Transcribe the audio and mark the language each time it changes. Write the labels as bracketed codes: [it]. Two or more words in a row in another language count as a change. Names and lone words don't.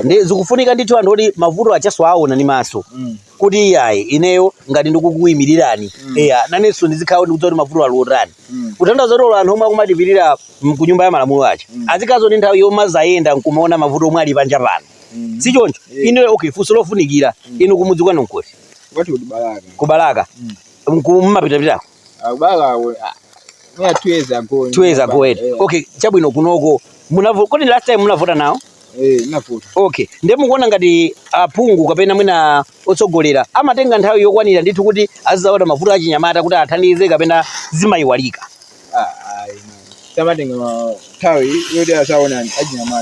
[ny] ndi zikufunika ndithu anthu kuti mavuto achaso aona ndi maso kuti iyayi ineyo ngati ndikukuyimirirani nanenso ndizikhala ndikudziwa kuti mavuto aliotani kutanthauza kuti anthu omwe akumatipirira ku nyumba ya malamulo acha azikhazo ndi nthawi yomwe azayenda nkumaona mavuto omwe ali panja pano sichoncho ineyo okay funso lofunikira inu kumudzi kwanu nkuti kubalaka mmapitapitako [en] yeah 2 years ago 2 years ago [ny] okay chabwino kunoko kodi [en] last time [ny] munavota nawo navota okay nde mukuona ngati aphungu kapena mwina otsogolera amatenga nthawi yokwanira ndithu kuti azizaona mavuto achinyamata kuti athandize kapena zimayiwalika tamatenga nthawi yoti asaona achinyamata